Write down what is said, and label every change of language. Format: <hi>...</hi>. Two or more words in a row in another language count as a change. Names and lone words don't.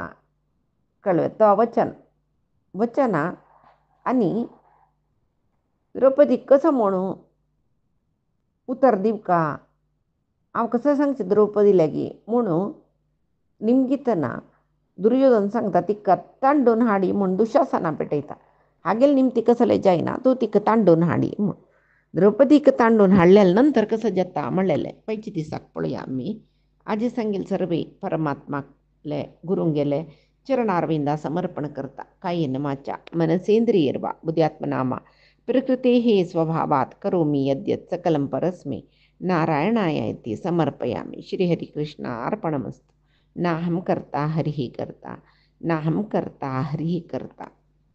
<kok>कळवे तो वचना आनी द्रौपदीक कसो म्हणू उतर दिवका हांव कसो सांगचें द्रौपदी लागी म्हणू निमगितना दुर्योधन सांगता तिका तांडून हाडी म्हूण दुशासना पेटयता. हागेल निमती कसले जायना तूं तिका तांडून हाडी म्हूण. द्रौपदीक तांडून हाडलेले नंतर कसं जाता म्हणलेले पैची दिसाक पळोवया आमी. आजी सांगेल सर्वे परमात्माले गुरूंगेले चरणारविंदा समर्पण करता</kok> <sa>कायेन वाचा मनसेंद्रियर्वा बुद्ध्यात्मनामा प्रकृतेः स्वभावात् करोमि यद्यत् सकलं परस्मै नारायणाय इति समर्पयामि. श्रीहरिकृष्णार्पणमस्तु. नाहं कर्ता हरिः कर्ता, नाहं कर्ता हरिः कर्ता.</sa>